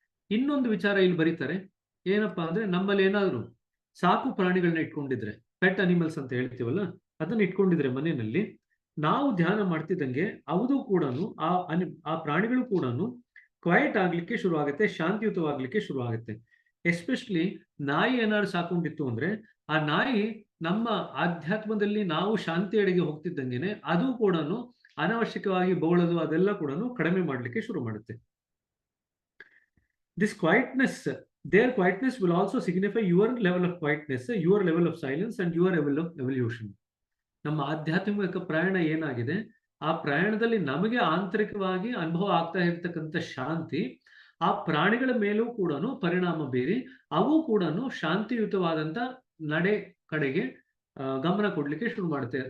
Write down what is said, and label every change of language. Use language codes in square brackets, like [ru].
[kn] ಇನ್ನೊಂದು ವಿಚಾರ ಇಲ್ಲಿ ಬರೀತಾರೆ, ಏನಪ್ಪಾ ಅಂದ್ರೆ, ನಮ್ಮಲ್ಲಿ ಏನಾದ್ರು ಸಾಕು ಪ್ರಾಣಿಗಳನ್ನ ಇಟ್ಕೊಂಡಿದ್ರೆ, ಪೆಟ್ ಅನಿಮಲ್ಸ್ ಅಂತ ಹೇಳ್ತೀವಲ್ಲ, ಅದನ್ನ ಇಟ್ಕೊಂಡಿದ್ರೆ ಮನೆಯಲ್ಲಿ, ನಾವು ಧ್ಯಾನ ಮಾಡ್ತಿದ್ದಂಗೆ ಅವು ಕೂಡ ಆ ಪ್ರಾಣಿಗಳು ಕೂಡ ಕ್ವೈಟ್ ಆಗ್ಲಿಕ್ಕೆ ಶುರು ಆಗುತ್ತೆ, ಶಾಂತಿಯುತವಾಗ್ಲಿಕ್ಕೆ ಶುರು ಆಗುತ್ತೆ. ಎಸ್ಪೆಷಲಿ ನಾಯಿ ಏನಾದ್ರು ಸಾಕೊಂಡಿತ್ತು ಅಂದ್ರೆ, ಆ ನಾಯಿ ನಮ್ಮ ಆಧ್ಯಾತ್ಮದಲ್ಲಿ ನಾವು ಶಾಂತಿಯೆಡೆಗೆ ಹೋಗ್ತಿದ್ದಂಗೆನೆ ಅದು ಕೂಡ ಅನಾವಶ್ಯಕವಾಗಿ ಬೊಗಳೋದು ಅದೆಲ್ಲ ಕೂಡ ಕಡಿಮೆ ಮಾಡಲಿಕ್ಕೆ ಶುರು ಮಾಡುತ್ತೆ. [en] This quietness, their quietness will also signify your level of quietness, your level of silence and your level of evolution. [kn] ನಮ್ಮ ಆಧ್ಯಾತ್ಮಿಕ ಪ್ರಯಾಣ ಏನಾಗಿದೆ, ಆ ಪ್ರಯಾಣದಲ್ಲಿ ನಮಗೆ ಆಂತರಿಕವಾಗಿ ಅನುಭವ ಆಗ್ತಾ ಇರ್ತಕ್ಕಂಥ ಶಾಂತಿ ಆ ಪ್ರಾಣಿಗಳ ಮೇಲೂ ಕೂಡ ಪರಿಣಾಮ ಬೀರಿ ಅವು ಕೂಡ ಶಾಂತಿಯುತವಾದಂತ ನಡೆ ಕಡೆಗೆ ಗಮನ ಕೊಡ್ಲಿಕ್ಕೆ ಶುರು ಮಾಡುತ್ತೆ.